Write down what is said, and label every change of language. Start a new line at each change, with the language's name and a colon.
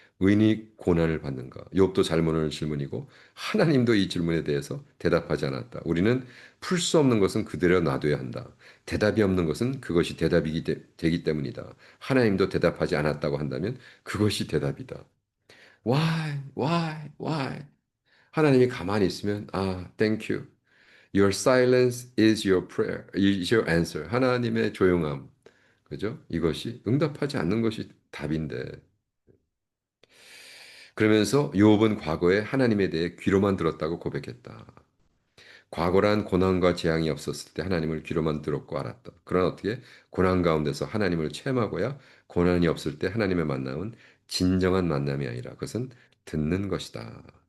Korean: 의인이 고난을 받는가? 욥도 잘 묻는 질문이고 하나님도 이 질문에 대해서 대답하지 않았다. 우리는 풀 수 없는 것은 그대로 놔둬야 한다. 대답이 없는 것은 그것이 대답이 되기 때문이다. 하나님도 대답하지 않았다고 한다면 그것이 대답이다.
English: Why?
Korean: 하나님이 가만히 있으면
English: thank you. Your silence is your prayer, is your answer.
Korean: 하나님의 조용함, 그죠? 이것이 응답하지 않는 것이 답인데. 그러면서 욥은 과거에 하나님에 대해 귀로만 들었다고 고백했다. 과거란 고난과 재앙이 없었을 때 하나님을 귀로만 들었고 알았다. 그러나 어떻게 고난 가운데서 하나님을 체험하고야 고난이 없을 때 하나님의 만남은 진정한 만남이 아니라 그것은 듣는 것이다.